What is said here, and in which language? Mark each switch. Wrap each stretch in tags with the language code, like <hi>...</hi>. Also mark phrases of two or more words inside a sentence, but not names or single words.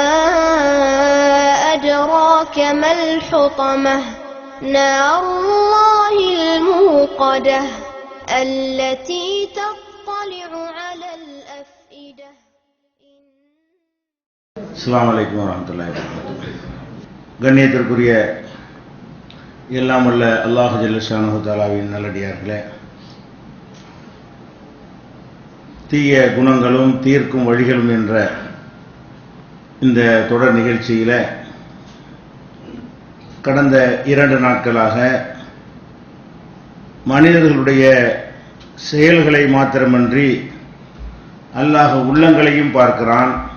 <ar>أدراك ما الحطمة نار الله الموقدة التي تطلع على الأفئدة. السلام عليكم ورحمة الله وبركاته.</ar> <ta>கண்ணியத்திற்குரிய எல்லாம் வல்ல</ta> <ar>الله جل شأنه</ar> <ta>தஆலாவின் நல்லடியார்களே, தீய குணங்களும் தீர்க்கும் வழிகளும் என்ற இந்த தொடர் நிகழ்ச்சியில் கடந்த 2 நாட்களாக மனிதர்களுடைய செயல்களை மாத்திரமன்றி அல்லாஹ் உள்ளங்களையும் பார்க்கிறான்.</ta>